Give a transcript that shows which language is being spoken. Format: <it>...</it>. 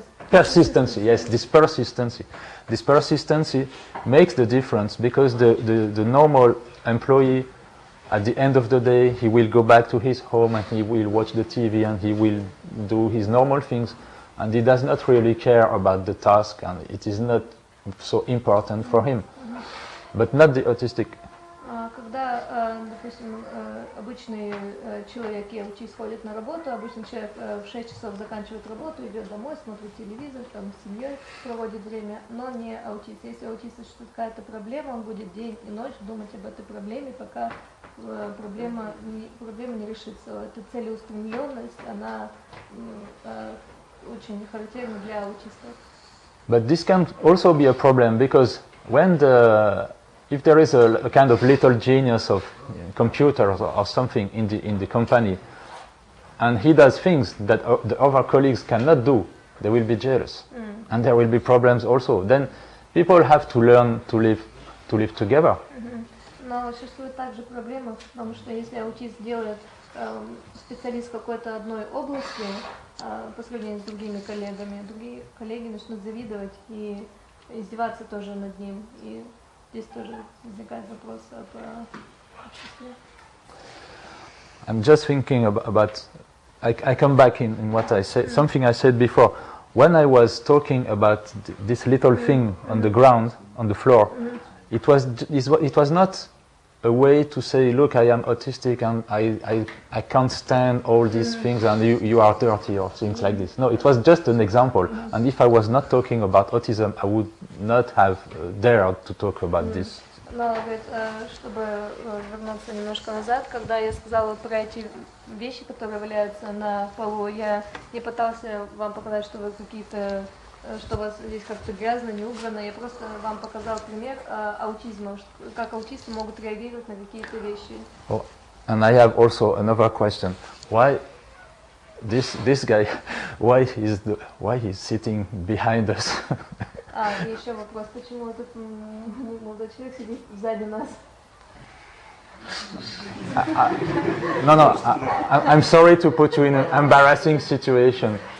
<en>Persistency, yes, this persistency. This persistency makes the difference, because the normal employee, at the end of the day, he will go back to his home and he will watch the TV and he will do his normal things, and he does not really care about the task, and it is not so important for him. But not the autistic.</en> <ru>Когда, допустим, обычный человек и аутист ходит на работу, обычный человек в 6 часов заканчивает работу, идет домой, смотрит телевизор, там с семьей проводит время, но не аутист. Если у аутиста что-то какая-то проблема, он будет день и ночь думать об этой проблеме, пока проблема не решится. Эта целеустремленность, она очень характерна для аутистов.</ru> <en>But this can also be a problem because if there is a kind of little genius of computers or something in the company, and he does things that the other colleagues cannot do, they will be jealous, and there will be problems also. Then people have to learn to live together.</en> <ru>Но существует также проблема, потому что если аутист делает специалист какой-то одной области по сравнению с другими коллеги начнут завидовать и издеваться тоже над ним. И здесь тоже возникает вопрос об обществе.</ru> <en>I'm just thinking about I come back in what I said, something I said before. When I was talking about this little thing on the ground, on the floor, it was not a way to say, look, I am autistic and I can't stand all these things and you are dirty or things like this. No, it was just an example. And if I was not talking about autism, I would not have dared to talk about this.</en> <ru>Но, чтобы вернуться немножко назад, когда я сказала про эти вещи, которые валяются на полу, я не пытался вам показать, что вы какие-то, что у вас здесь как-то грязно, не убрано. Я просто вам показал пример аутизма, как аутисты могут реагировать на какие-то вещи.</ru> <en>Oh, and I have also another question. Why this guy? Why he's sitting behind us?</en> <ru>И еще вопрос, почему этот молодой человек сидит сзади нас?</ru> <en>No, I'm sorry to put you in an embarrassing situation.</en>